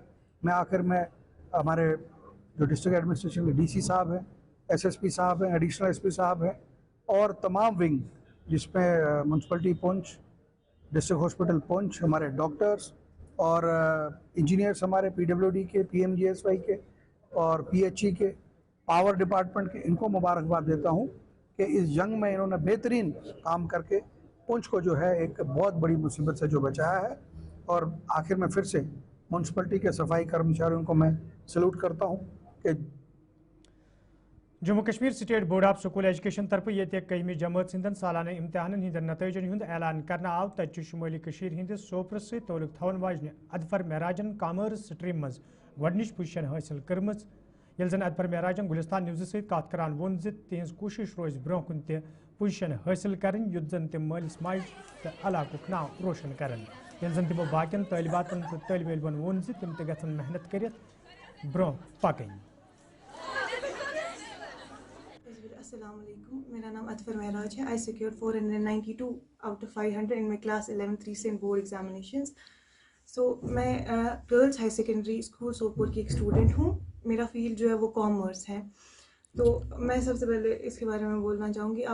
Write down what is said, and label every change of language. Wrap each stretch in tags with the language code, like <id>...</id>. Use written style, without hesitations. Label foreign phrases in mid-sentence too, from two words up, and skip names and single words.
<ur>میں آخر میں ہمارے جو</ur> <en>district administration</en> <ur>کے DC صاحب ہیں، SSP صاحب ہیں، ایڈیشنل SP صاحب ہیں اور تمام ونگ جس میں میونسپلٹی پونچھ، ڈسٹرکٹ ہاسپٹل پونچھ، ہمارے ڈاکٹرز اور انجینئرس ہمارے PWD کے، PMGSY کے اور PHE کے،</ur> <en>power department</en> <ur>کے، ان کو مبارکباد دیتا ہوں کہ اس جنگ میں انہوں نے بہترین کام کر کے پونچھ کو جو ہے ایک بہت بڑی مصیبت سے جو بچایا ہے. اور آخر میں پھر سے میونسپلٹی کے صفائی کرمچاریوں کو میں سلوٹ کرتا ہوں کہ</ur> <ks>جموں کشمیر سٹیٹ بورڈ آف سکول ایجوکیشن طرف یہ 11ویں جماعت ہندن سالانہ امتحان ہند نتائجن ہند اعلان کرنا آو. تت شمالی کشیر ہندس سوپر ست تعلق تھون واجنہ ادفر معراجن</ks> <en>commerce stream</en> <ks>مز گۄڈنِچ پوزیشن حاصل کرمز. یل زن ادفر معراجن گلستان نیوز ست کت کران وون زِ تہذ کوشش روز برو کن تہ پوزیشن حاصل کرن یت زن تم مالس ماج تو علاقک ناو روشن کرن. یل زن تمو باقین طالباتن تو طالب علمن وون زِ تم تہ گژھن محنت کرت برو پکن.</ks> <ur>السلام علیکم، میرا نام ادفر معراج ہے.</ur> <en>I secured 492 out of 500 in my class 11th recent board examinations.</en> <ur>سو میں گرلز ہائی سیکنڈری اسکول سوپور کی ایک اسٹوڈنٹ ہوں. میرا فیلڈ جو ہے وہ کامرس ہے. تو میں سب سے پہلے اس کے بارے میں بولنا چاہوں گی.</ur>